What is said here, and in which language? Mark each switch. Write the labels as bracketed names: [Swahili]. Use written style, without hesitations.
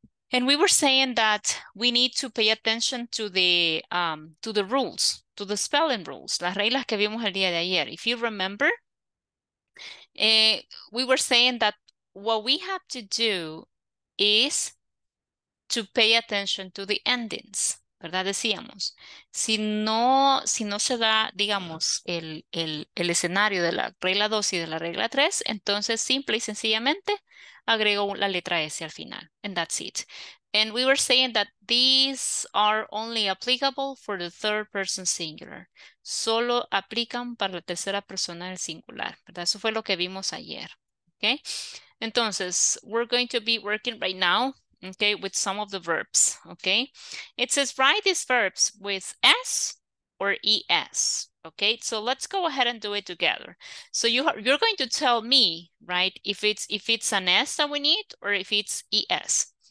[English] And we were saying that we need to pay attention to the rules, to the spelling rules, [Spanish] las reglas que vimos el día de ayer. [English] If you remember, we were saying that what we have to do is to pay attention to the endings, ¿verdad? [Spanish] Decíamos, si no se da, digamos, el escenario de la regla 2 y de la regla 3, entonces simple y sencillamente agrego la letra S al final, [English] and that's it. And we were saying that these are only applicable for the third person singular. [Spanish] Solo aplican para la tercera persona del singular, ¿verdad? Eso fue lo que vimos ayer, ¿ok? [English] Entonces, we're going to be working right now, okay, with some of the verbs, okay? It says write these verbs with S or ES, okay? So let's go ahead and do it together. So you're going to tell me, right, if it's an S that we need or if it's ES.